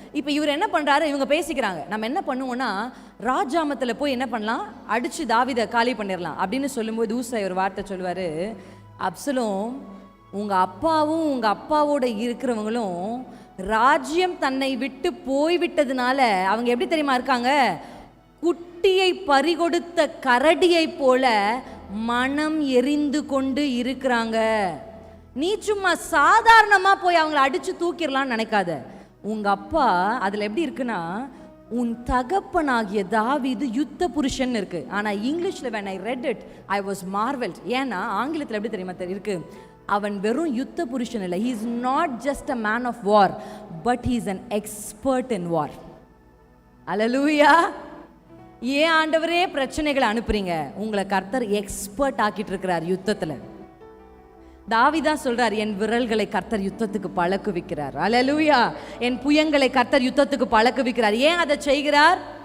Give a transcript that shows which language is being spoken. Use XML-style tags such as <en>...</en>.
<ta>இப்போ இவர் என்ன பண்ணுறாரு, இவங்க பேசிக்கிறாங்க, நம்ம என்ன பண்ணுவோன்னா ராஜாமத்தில் போய் என்ன பண்ணலாம், அடித்து தாவீதை காலி பண்ணிடலாம் அப்படின்னு சொல்லும்போது ஊசாய் ஒரு வார்த்தை சொல்லுவார், அப்சலோம், உங்கள் அப்பாவும் உங்கள் அப்பாவோட இருக்கிறவங்களும் ராஜ்யம் தன்னை விட்டு போய்விட்டதுனால அவங்க எப்படி தெரியுமா இருக்காங்க, குட்டியை பறிகொடுத்த கரடியை போல மனம் எரிந்து கொண்டு இருக்கிறாங்க. நீ சும்மா சாதாரணமாக போய் அவங்கள அடித்து தூக்கிடலான்னு நினைக்காத. உங்கள் அப்பா அதில் எப்படி இருக்குன்னா, உன் தகப்பனாகிய தாவீது யுத்த புருஷன் இருக்கு. ஆனால் இங்கிலீஷில்</ta> <en>when I read it I was marveled.</en> <ta>ஏன்னா ஆங்கிலத்தில் எப்படி தெரியுமா இருக்கு, அவன் வெறும் யுத்த புருஷன் இல்லை,</ta> <en>he is not just a man of war but he is an expert in war.</en> <ta>அல்லேலூயா. ஏன் ஆண்டவரே பிரச்சனைகளை அனுப்புறீங்க, உங்களை கர்த்தர் எக்ஸ்பர்ட் ஆக்கிட்டு இருக்கிறார் யுத்தத்தில். தாவீதா சொல்றார், என் விரல்களை கர்த்தர் யுத்தத்துக்கு பழக்குவிக்கிறார். அல்லேலூயா. என் புயங்களை கர்த்தர் யுத்தத்துக்கு பழக்குவிக்கிறார். ஏன் அதை செய்கிறார்?</ta>